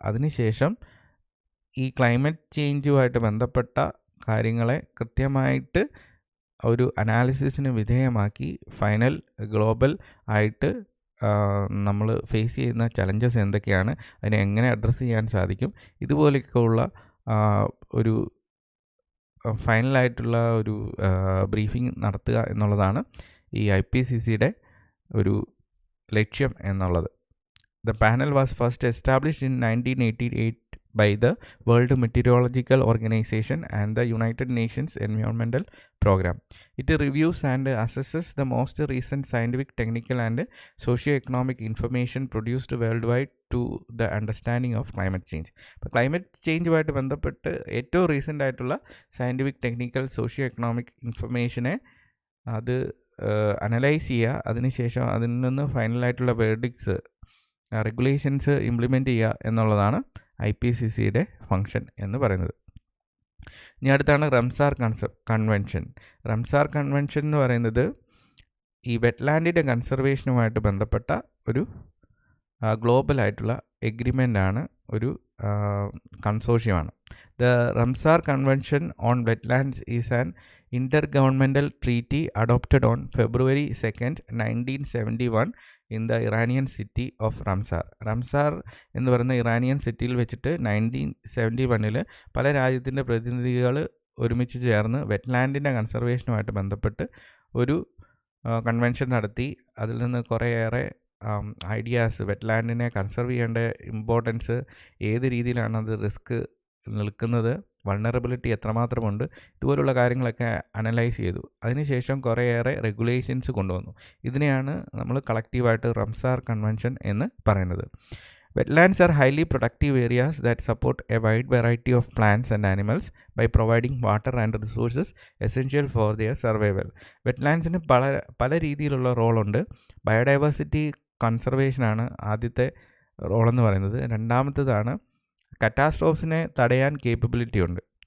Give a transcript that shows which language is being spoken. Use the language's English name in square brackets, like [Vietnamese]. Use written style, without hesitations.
[Malayalam] അതിനുശേഷം ഈ ക്ലൈമറ്റ് ചേഞ്ചുമായിട്ട് ബന്ധപ്പെട്ട കാര്യങ്ങളെ കൃത്യമായിട്ട് ഒരു അനാലിസിസിന് വിധേയമാക്കി ഫൈനൽ ഗ്ലോബൽ ആയിട്ട് നമ്മൾ ഫേസ് ചെയ്യുന്ന ചലഞ്ചസ് എന്തൊക്കെയാണ്, അതിനെ എങ്ങനെ അഡ്രസ്സ് ചെയ്യാൻ സാധിക്കും, ഇതുപോലെയൊക്കെയുള്ള ഒരു ഫൈനലായിട്ടുള്ള ഒരു ബ്രീഫിംഗ് നടത്തുക എന്നുള്ളതാണ് ഈ IPCCയുടെ ഒരു ലക്ഷ്യം എന്നുള്ളത്. [English] The panel was first established in 1988 by the World Meteorological Organization and the United Nations Environmental Program. It reviews and assesses the most recent scientific, technical and socio-economic information produced worldwide to the understanding of climate change. [Malayalam] ഇപ്പോൾ climate ചേഞ്ചുമായിട്ട് ബന്ധപ്പെട്ട് ഏറ്റവും recent ആയിട്ടുള്ള scientific, technical, socio economic ഇൻഫർമേഷനെ അത് analyse ചെയ്യുക, അതിനുശേഷം അതിൽ നിന്ന് ഫൈനലായിട്ടുള്ള വേർഡിക്ട്സ്, regulations implement ചെയ്യുക എന്നുള്ളതാണ് IPCCയുടെ ഫങ്ഷൻ എന്ന് പറയുന്നത്. ഇനി അടുത്താണ് റംസാർ കൺവെൻഷൻ. റംസാർ കൺവെൻഷൻ എന്ന് പറയുന്നത് ഈ വെറ്റ്ലാൻഡിൻ്റെ കൺസർവേഷനുമായിട്ട് ബന്ധപ്പെട്ട ഒരു ഗ്ലോബലായിട്ടുള്ള എഗ്രിമെൻ്റാണ്, ഒരു കൺസോർഷ്യമാണ്. [English] The Ramsar convention on wetlands is an intergovernmental treaty adopted on February 2nd, 1971 in the Iranian city of Ramsar. [Malayalam] Ramsar എന്ന് പറയുന്ന ഇറാനിയൻ സിറ്റിയിൽ വെച്ചിട്ട് 1971 പല രാജ്യത്തിൻ്റെ പ്രതിനിധികൾ ഒരുമിച്ച് ചേർന്ന് വെറ്റ്ലാൻഡിൻ്റെ കൺസർവേഷനുമായിട്ട് ബന്ധപ്പെട്ട് ഒരു കൺവെൻഷൻ നടത്തി. അതിൽ നിന്ന് കുറേയേറെ ഐഡിയാസ്, വെറ്റ്ലാൻഡിനെ കൺസർവ് ചെയ്യേണ്ട ഇമ്പോർട്ടൻസ്, ഏത് രീതിയിലാണ് അത് റിസ്ക് നിൽക്കുന്നത്, വൾണറബിലിറ്റി എത്രമാത്രമുണ്ട്, ഇതുപോലുള്ള കാര്യങ്ങളൊക്കെ അനലൈസ് ചെയ്തു. അതിനുശേഷം കുറേയേറെ റെഗുലേഷൻസ് കൊണ്ടുവന്നു. ഇതിനെയാണ് നമ്മൾ കളക്റ്റീവായിട്ട് റംസാർ കൺവെൻഷൻ എന്ന് പറയുന്നത്. [English] Wetlands are highly productive areas that support a wide variety of plants and animals by providing water and resources essential for their survival. [Malayalam] വെറ്റ്ലാൻഡ്സിന് പല രീതിയിലുള്ള റോളുണ്ട്. ബയോഡൈവേഴ്സിറ്റി കൺസർവേഷനാണ് ആദ്യത്തെ റോളെന്ന് പറയുന്നത്. രണ്ടാമത്തേതാണ് കറ്റാസ്ട്രോഫ്സിനെ തടയാൻ കേപ്പബിലിറ്റി ഉണ്ട്.